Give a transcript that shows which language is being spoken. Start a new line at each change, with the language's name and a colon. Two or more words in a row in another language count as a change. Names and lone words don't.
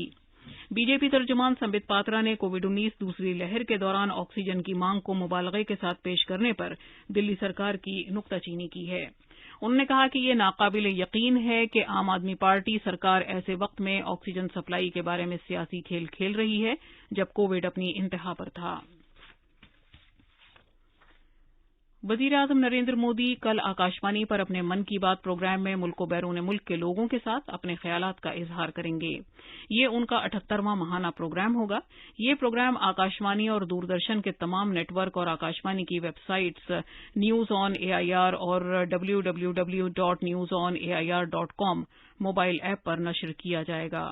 Urdu: بی جے پی ترجمان سمبت پاترا نے کووڈ-19 دوسری لہر کے دوران آکسیجن کی مانگ کو مبالغے کے ساتھ پیش کرنے پر دلی سرکار کی نکتہ چینی کی ہے۔ انہوں نے کہا کہ یہ ناقابل یقین ہے کہ عام آدمی پارٹی سرکار ایسے وقت میں آکسیجن سپلائی کے بارے میں سیاسی کھیل کھیل رہی ہے جب کووڈ اپنی انتہا پر تھا۔ وزیر اعظم نریندر مودی کل آکاشوانی پر اپنے من کی بات پروگرام میں ملک و بیرون ملک کے لوگوں کے ساتھ اپنے خیالات کا اظہار کریں گے۔ یہ ان کا 78واں ماہانہ پروگرام ہوگا۔ یہ پروگرام آکاشوانی اور دوردرشن کے تمام نیٹ ورک اور آکاشوانی کی ویب سائٹس نیوز آن AIR اور www.newsonair.com موبائل ایپ پر نشر کیا جائے گا۔